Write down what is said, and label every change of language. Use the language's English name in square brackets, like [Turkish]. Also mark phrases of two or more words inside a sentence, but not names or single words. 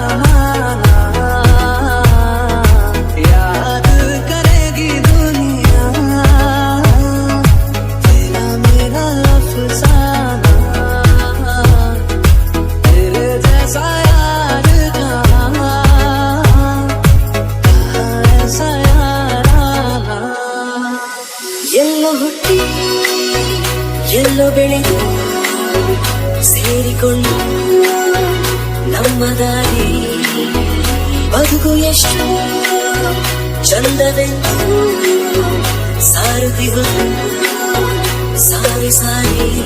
[Hindi] याद करेगी दुनिया तेरा मेरा अफसाना तेरे जैसा यार कहाँ ऐसा याराना [Kannada] ಎಲ್ಲೋ ಹುಟ್ಟಿ ಎಲ್ಲೋ ಬೆಳೆದು ಸೇರಿಕೊಂಡು ನಮ್ಮ ದಾರಿ ಬದುಕು ಎಷ್ಟು ಚಂದವೆಂದು ಸಾರುತ್ತಿರುವುದು ಸಾರಿ ಸಾರಿ